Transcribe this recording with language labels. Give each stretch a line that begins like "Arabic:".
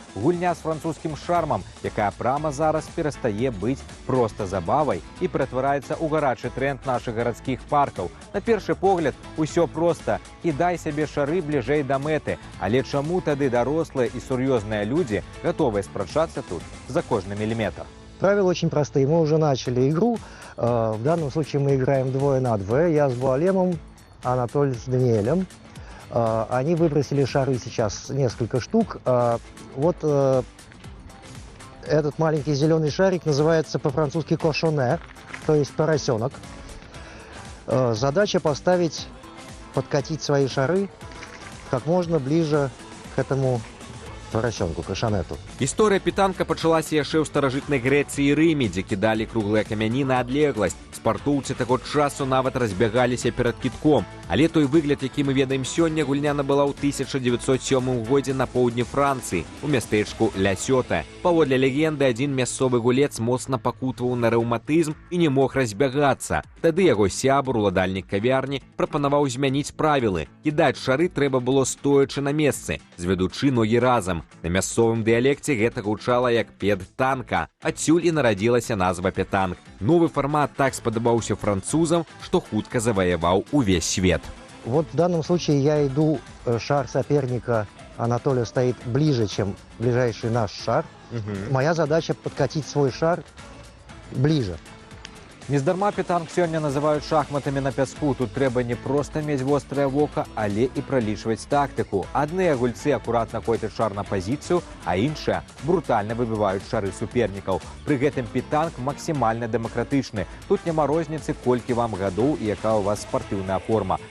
Belarusian: Гульня з французскім шармам, якая прама зараз перастае быць проста забавай і ператвараецца ў гарачы тренд нашых гарадскіх паркаў. На першы погляд, усё проста. Кідай сябе шары бліжэй да мэты. Але чаму тады дарослыя і сур'ёзныя людзі гатовыя спрачацца тут за кожны міліметр?
Russian: Правила очень простые. Мы уже начали игру. В данном случае мы играем 2 на 2. Я с Буалемом, Анатолий с Даниэлем. Они выбросили шары сейчас несколько штук. Вот этот маленький зеленый шарик называется по-французски кошоне, то есть поросенок. Задача поставить, подкатить свои шары как можно ближе к этому поросенку, кашанету.
Belarusian: Гісторыя пітанка пачалася яшчэ ў старажытнай Грэцыі і Рыме, дзе кідалі круглыя камяні на адлегласць. Спартоўцы таго часу нават разбягаліся перад кідком. Але той выгляд, які мы ведаем сёння, гульня набыла ў 1907 годзе на поўдні Францыі, у мястэчку Ля Сёта. Паводле легенды, адзін мясцовы гулец моцна пакутаваў на рэўматызм і не мог разбягацца. Тады яго сябар, уладальнік кавярні, прапанаваў змяніць правілы. Кідаць шары трэба было стоячы на месцы, зведучы ногі разам. На мясцовым дыялекце гэта гучала як педтанка. Адсюль і нарадзілася назва пітанк. Новы фармат так спадабаўся французам, што хутка заваяваў увесь свет.
Russian: Вот в данном случае я иду, шар соперника Анатолия стоит ближе, чем ближайший наш шар. Моя задача подкатить свой шар ближе.
Belarusian: Нездарма пітанк сёння называюць шахматамі на пяску. Тут трэба не проста мець вострае вока, але і пралічваць тактыку. Адныя гульцы акуратна койдуць шар на пазіцыю, а іншыя брутальна выбіваюць шары супернікаў. Пры гэтым пітанк максімальна дэмакратычны. Тут няма розніцы, колькі вам гадоў і якая ў вас спартыўная форма.